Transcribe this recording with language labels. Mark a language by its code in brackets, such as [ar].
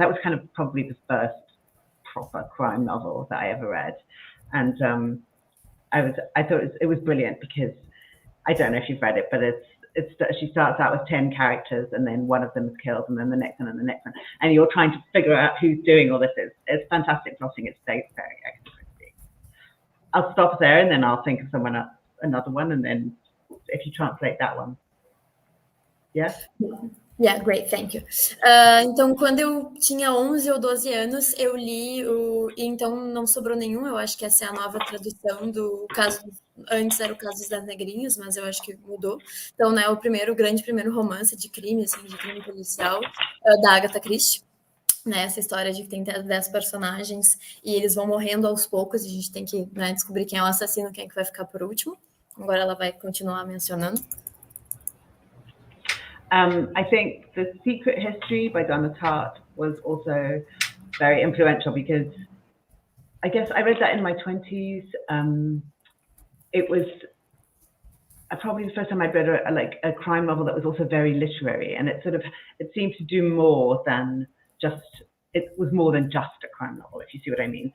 [en] That was kind of probably the first proper crime novel that I ever read, and I thought it was brilliant because I don't know if you've read it, but she starts out with 10 characters, and then one of them is killed, and then the next one, and the next one, and you're trying to figure out who's doing all this. It's fantastic plotting. It's very, very Agatha Christie. I'll stop there, and then I'll think of another one, and then if you translate that one. Yeah? Yeah, great, thank you. [pt] Então, quando eu tinha 11 ou 12 anos, eu li então não sobrou nenhum, eu acho que essa é a nova tradução do caso, antes era o Caso das Negrinhas, mas eu acho que mudou. Então, né, o grande primeiro romance de crime, assim, de crime policial, da Agatha Christie. Né, essa história de que tem 10 personagens e eles vão morrendo aos poucos e a gente tem que, né, descobrir quem é o assassino, quem é que vai ficar por último. Agora ela vai continuar mencionando. [en] I think The Secret History by Donna Tartt was also very influential because I guess I read that in my 20s. It was probably the first time I read a crime novel that was also very literary, and it seemed to do more than it was more than just a crime novel, if you see what I mean.